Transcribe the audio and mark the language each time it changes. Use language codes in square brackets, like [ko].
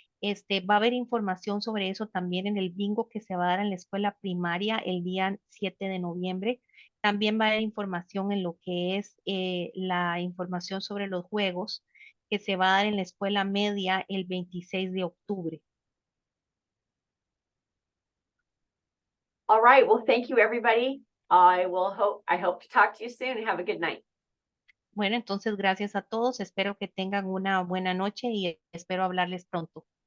[es] Va a haber información sobre eso también en el bingo que se va a dar en la escuela primaria el día 7 de noviembre. También va a haber información en lo que es la información sobre los juegos que se va a dar en la escuela media el 26 de octubre. [en] All right. Well, thank you, everybody. I hope to talk to you soon and have a good night. [es] Bueno, entonces gracias a todos. Espero que tengan una buena noche y espero hablarles pronto.